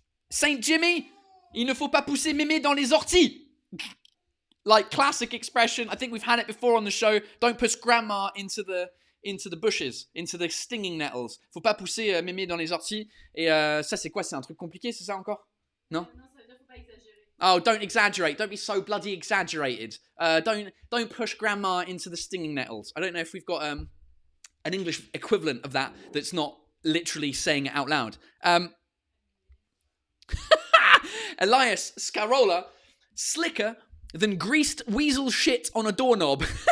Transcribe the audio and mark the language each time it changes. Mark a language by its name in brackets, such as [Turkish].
[French] Saint Jimmy, il ne faut pas pousser mémé dans les orties. [English] Like classic expression. I think we've had it before on the show. Don't push grandma into the bushes, into the stinging nettles. [French] Faut pas pousser mémé dans les orties. Et ça, c'est quoi? C'est un truc compliqué, c'est ça encore? Non? Non, ça veut dire faut pas exagérer. [English] Oh, don't exaggerate. Don't be so bloody exaggerated. Don't push grandma into the stinging nettles. I don't know if we've got an English equivalent of that that's not literally saying it out loud. Elias Scarola, slicker than greased weasel shit on a doorknob.